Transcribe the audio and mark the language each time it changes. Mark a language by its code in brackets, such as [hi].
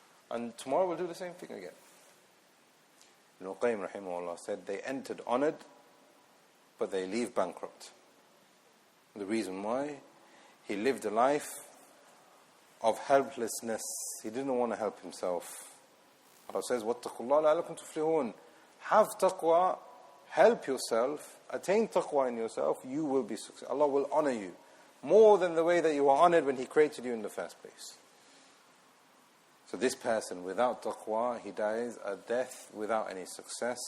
[en] And tomorrow we'll do the same thing again. Ibn Qayyim rahimahullah said, they entered honored, but they leave bankrupt. The reason why? He lived a life of helplessness. He didn't want to help himself. Allah says, [ar] وَاتَّقُوا اللَّهَ لَعَلَّكُمْ تُفْلِحُونَ. [en] Have taqwa, help yourself, attain taqwa in yourself, you will be successful. Allah will honor you more than the way that you were honored when He created you in the first place. So this person without taqwa, he dies a death without any success.